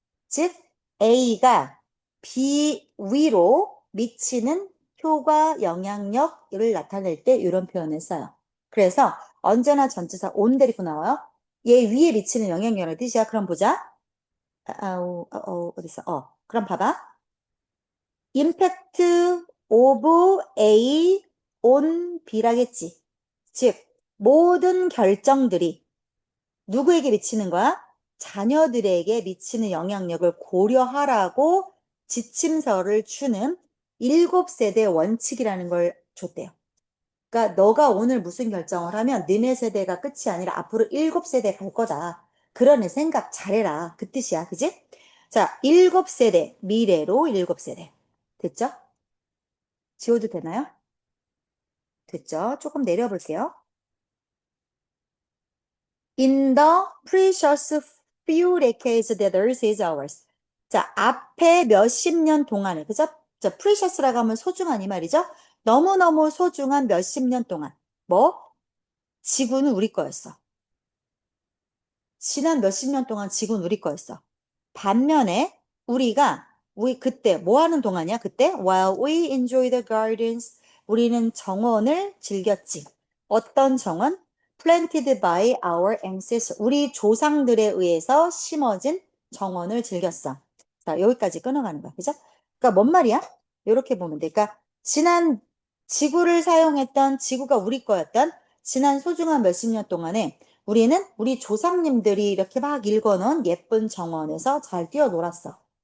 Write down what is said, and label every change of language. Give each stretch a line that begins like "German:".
Korean: 즉, A가 B 위로 미치는 효과, 영향력을 나타낼 때 이런 표현을 써요. 그래서 언제나 전치사 on 데리고 나와요. 얘 위에 미치는 영향력을 뜻이야. 그럼 보자. 어딨어? 그럼 봐봐.
English: impact of A on B라겠지.
Korean: 즉, 모든 결정들이 누구에게 미치는 거야? 자녀들에게 미치는 영향력을 고려하라고 지침서를 주는 7세대 원칙이라는 걸 줬대요. 그러니까 너가 오늘 무슨 결정을 하면 너네 세대가 끝이 아니라 앞으로 7세대 갈 거다. 그러는 생각 잘해라. 그 뜻이야. 그지? 자, 7세대. 미래로 7세대. 됐죠? 지워도 되나요? 됐죠? 조금 내려볼게요.
English: In the precious few decades that earth is ours.
Korean: 자, 앞에 몇십 년 동안에, 그죠? 자, precious라고 하면 소중한 이 말이죠? 너무너무 소중한 몇십 년 동안. 뭐? 지구는 우리 거였어. 지난 몇십 년 동안 지구는 우리 거였어. 반면에 우리 그때 뭐 하는 동안이야? 그때
English: while we enjoy the gardens
Korean: 우리는 정원을 즐겼지. 어떤 정원?
English: planted by our ancestors
Korean: 우리 조상들에 의해서 심어진 정원을 즐겼어. 자, 여기까지 끊어가는 거야. 그죠? 그러니까 뭔 말이야? 이렇게 보면 돼. 그러니까 지난 지구를 사용했던 지구가 우리 거였던 지난 소중한 몇십 년 동안에 우리는 우리 조상님들이 이렇게 막 읽어놓은 예쁜 정원에서 잘 뛰어놀았어.